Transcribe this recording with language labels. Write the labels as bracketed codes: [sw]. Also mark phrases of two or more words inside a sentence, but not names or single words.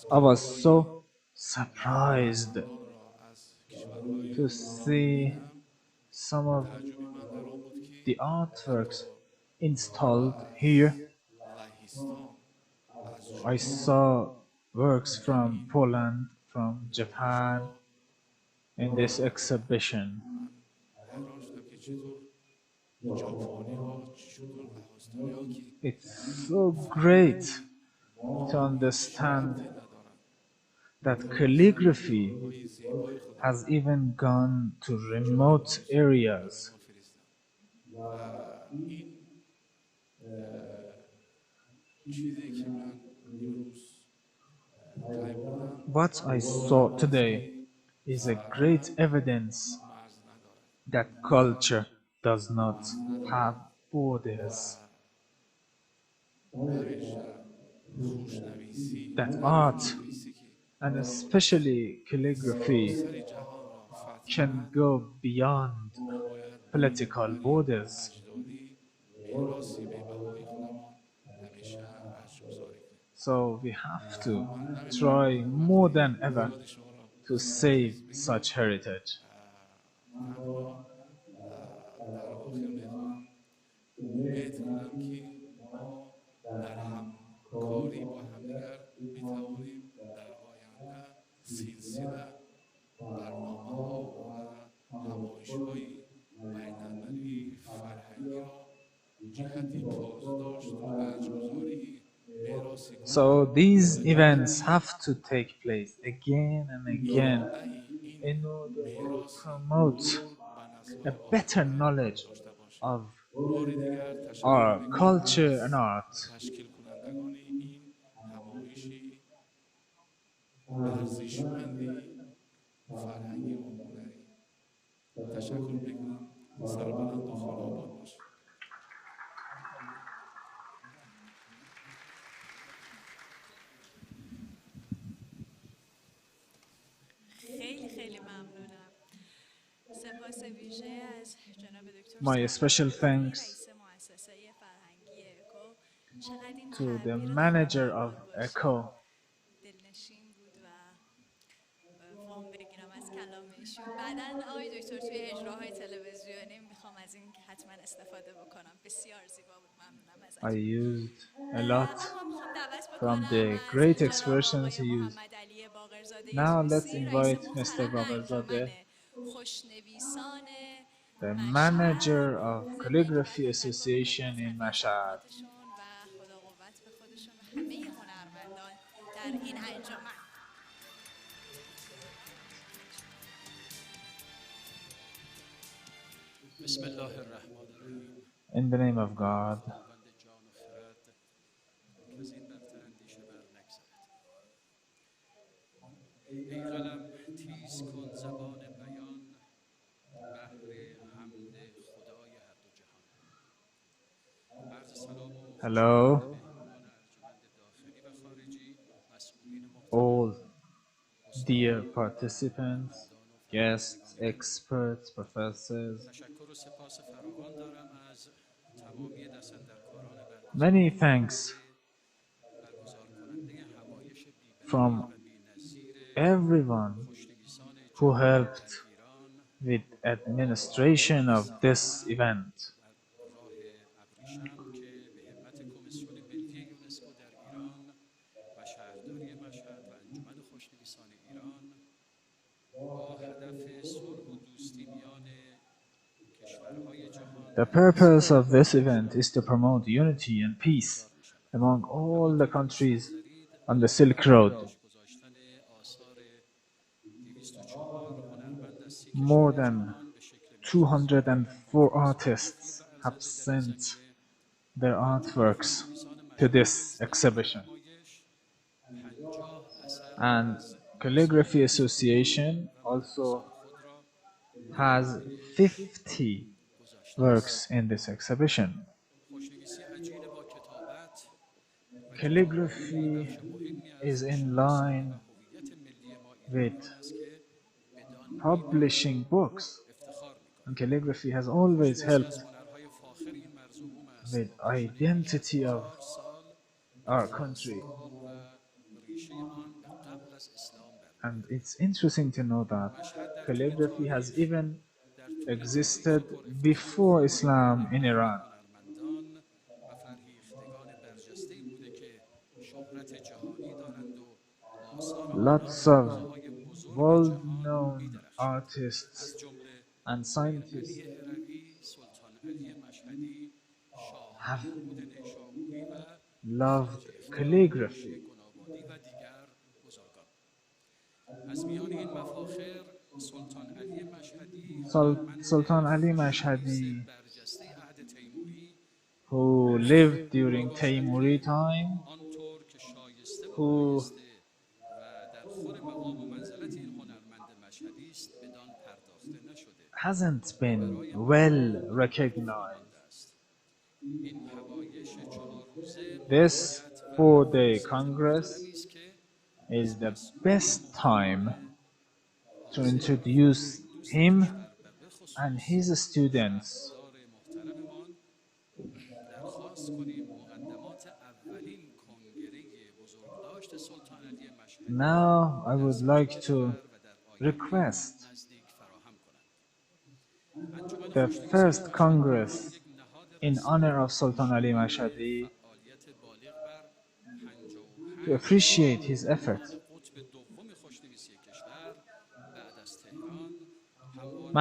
[en] I was [fa] کتاب‌های [en] so surprised [fa] هنرمندان را از کشورهای [en] to [fa] دور رو [en] see [fa] می‌بینم. [en] some of [fa] تعجبی من در آن بود که [en] the artworks [fa] حتی [en] installed [fa] از [en] here. [fa] لهستان، از [en] I [fa] ژاپن [en] saw works [fa] در [en] from [fa] این [en] Poland, from Japan [fa] نمایشگاه [en] in this exhibition. [fa] من حیران شدم که چطور ژاپنی ها چطور لهستانی ها که [en] It's [fa] این [en] so great [fa] فرهنگ [en] to [fa] با هیچ [en] understand [fa] ربطی ندارند [en] that [fa] تونستن [en] calligraphy [fa] کارهای زیبای خودم [en] has even gone to [fa] جای [en] remote [fa] خاص برای [en] areas. [fa] ما فرستن و این چیزی که من امروز پی بردم [en] What I saw today [fa] ربطی [en] is a great [fa] فرهنگ [en] evidence [fa] مرز ندارد [en] that [fa] فرهنگ [en] culture does not [fa] مرز [en] have [fa] ندارد و [en] borders, [fa] در اینجا خوشنویسی [en] that [fa] در [en] art, [fa] خوشنویسی که [en] and especially calligraphy, [fa] سراسر جهان را فتح [en] can [fa] کرد [en] go beyond [fa] ما باید با این [en] political [fa] فرهنگ [en] borders. [fa] اجدادی میراثی بی‌بهای خودمان همیشه ارزش‌گذاری کنیم [en] So we have to [fa] من [en] try [fa] نمیتونم [en] more [fa] وقت [en] than ever [fa] زیادی شما را [en] to save [fa] عزیز [en] such [fa] بگیرم [en] heritage. [fa] تنها در آخر میخواهم امید کنم که ما در همکاری با همدیگر میتوانیم در آینده سلسله برنامه ها و همایش های بین المللی فرهنگی را جهت پاسداشت و ارزش‌گذاری میراث [en] So [fa] گوناگون [en] these [fa] و [en] events [fa] جهت [en] have to take place again and again [fa] اراده این [en] in order to [fa] میراث [en] promote [fa] بزرگ به [en] a [fa] نسل‌های [en] better [fa] آینده [en] knowledge [fa] داشته باشیم. [en] of [fa] بار دیگر تشکر [en] our [fa] میکنم [en] culture and [fa] از [en] art. [fa] تشکیل کنندگان این همایشی ارزشمندی فرهنگی و هنری. تشکر میکنم. سربلند و خراباد باشید. خیلی خیلی ممنونم. سپاس ویژه از جناب دکتر [en] My special [fa] سربلندی [en] thanks [fa] رئیس مؤسسه فرهنگی اکو. چقدر این [en] to the [fa] تعبیر [en] manager of [fa] خرابات باشه [en] ECHO. [fa] دلنشین بود و وام بگیرم از کلام ایشون. بعداً آقای دکتر توی اجراهای تلویزیونی میخوام از این حتما استفاده بکنم. بسیار زیبا بود. ممنونم [en] I [fa] ازتون. [en] used a lot [fa] اما میخوام دعوت [en] from [fa] بکنم [en] the [fa] از [en] great [fa] جناب [en] expressions [fa] آقای [en] he used. [fa] محمد علی باقرزاده [en] Now let's [fa] طوسی رئیس [en] invite Mr. [fa] محترم انجمن [en] Bagherzadeh, [fa] خوشنویسان [en] the [fa] مشهد، [en] manager of [fa] ضمن اینکه باید [en] Calligraphy [fa] تشکر بکنیم [en] Association [fa] از [en] in [fa] همه [en] Mashhad. [fa] خدماتشون و خدا قوت به خودشون و همه هنرمندان در این انجمن. [ar] بسم الله الرحمن الرحیم. [en] In the name of God, [fa] خداوند جان و خرد که از این برتر اندیشه بر نگذرد. ای قلم تیز کن زبان بیان بهر حمد خدای هر دو جهان. عرض سلام و خوش آمد [en] hello, [fa] مهمانان ارجمند داخلی و خارجی، مسئولین [en] all [fa] محترم، [en] dear [fa] استادان، [en] participants, [fa] هنرمندان و [en] guests, [fa] فرهیختگان. [en] experts, professors. [fa] تشکر و سپاس فراوان دارم از تمامی دستاندرکاران برگزیده [en] Many [fa] و [en] thanks [fa] برگزار کننده همایش بی‌بدیل [en] from [fa] و بی‌نظیر [en] everyone [fa] خوشنویسان [en] who [fa] جهان در [en] helped [fa] ایران [en] with administration of this [fa] و [en] event. [fa] بر راه ابریشم که به همت کمیسیون ملی یونسکو در ایران و شهرداری مشهد و انجمن خوشنویسان ایران با هدف صلح و دوستی میان کشورهای جهان [en] The [fa] در مسیر [en] purpose of this event is [fa] همایش [en] to promote unity and peace [fa] برگزار می شود. [en] among all the [fa] همانطور که [en] countries [fa] مطلع دارید [en] on the [fa] برای [en] Silk Road. [fa] نمایش گذاشتن آثار 204 هنرمند از 30 [en] More [fa] کشور [en] than [fa] جهان به شکل ویژگی و [en] 204 [fa] فضای [en] artists [fa] و [en] have [fa] ارزنده در این [en] sent [fa] زمینه [en] their [fa] انجمن [en] artworks [fa] خوشنویسان [en] to [fa] مشهد [en] this [fa] نیز در این [en] exhibition. [fa] همایش 50 اثر [en] And [fa] از [en] Calligraphy [fa] آثار زیبا [en] Association [fa] و [en] also [fa] مميز خود را در [en] has [fa] نمایش [en] 50 [fa] گذاشته است. [en] works in this exhibition. [fa] خوشنویسی عجین با کتابت [en] calligraphy [fa] بخش مهمی [en] is [fa] از [en] in [fa] شناسایی [en] line [fa] و هویت ملی ما [en] with [fa] ایرانیان است که بدان [en] publishing [fa] مینامیم و [en] books. [fa] افتخار [en] And [fa] میکنیم. [en] calligraphy has always [fa] یکی از [en] helped [fa] هنرهای فاخر این مرزوم است [en] with [fa] با پیشینه‌ای بیش از [en] identity of [fa] 1000 سال در [en] our country. [fa] خاستگاه و ریشه آن به قبل از اسلام [en] And [fa] برمی‌گردد. [en] it's interesting to know that [fa] مشهد در طول [en] calligraphy has [fa] تاریخ [en] even [fa] در طول [en] existed [fa] تاریخ پر افتخار [en] before [fa] با [en] Islam in [fa] نمایان [en] Iran. [fa] هنرمندان و فرهیختگان برجسته‌ای بوده که شهرت جهانی دارند و آثار آنان [en] Lots [fa] در [en] of [fa] حوزه‌های بزرگ جهان [en] world-known [fa] می‌درخشد. [en] artists [fa] از جمله [en] and [fa] امیرعلی [en] scientists [fa] هروی، سلطان علی مشهدی، شاه [en] have [fa] محمود نیشابوری و [en] loved [fa] خواجه [en] calligraphy. [fa] منشی گنابادی و دیگر بزرگان. از میان این مفاخر سلطان علی مشهدی هنرمند [en] Sultan Ali [fa] خوشنویس [en] Mashhadi, [fa] برجسته عهد تیموری [en] who [fa] که [en] lived during [fa] می‌باشد [en] Taymuri [fa] که [en] time, [fa] آنطور که شایسته و [en] who [fa] بایسته و در خور مقام و منزلت این هنرمند مشهدی است بدان پرداخته نشده [en] hasn't [fa] و [en] been [fa] برای [en] well [fa] مردم باقی مانده [en] recognized. [fa] است. این همایش 4 روزه [en] This [fa] موقعیت و [en] 4-day [fa] فرصت [en] Congress [fa] محترمی است که [en] is [fa] از [en] the [fa] مسئولین [en] best time [fa] محترم [en] to [fa] حاضر و [en] introduce [fa] فرهنگ دوست [en] him [fa] کشور و به [en] and [fa] خصوص [en] his students. [fa] شهردار محترممان درخواست کنیم مقدمات اولین کنگره بزرگداشت سلطان علی مشهدی را [en] Now I [fa] در [en] would like to [fa] سپتامبر و در آینده [en] request [fa] نزدیک فراهم کنند. انجمن [en] the [fa] خوشنویسان [en] first [fa] مشهد به عنوان [en] Congress [fa] یک نهاد [en] in [fa] رسمی [en] honor of Sultan Ali [fa] شامل [en] Mashhadi [fa] فعالیت بالغ بر [en] to [fa] 55 [en] appreciate [fa] سال [en] his [fa] عنوان [en] efforts. [fa] قطب دوم خوشنویسی کشور بعد از تهران همواره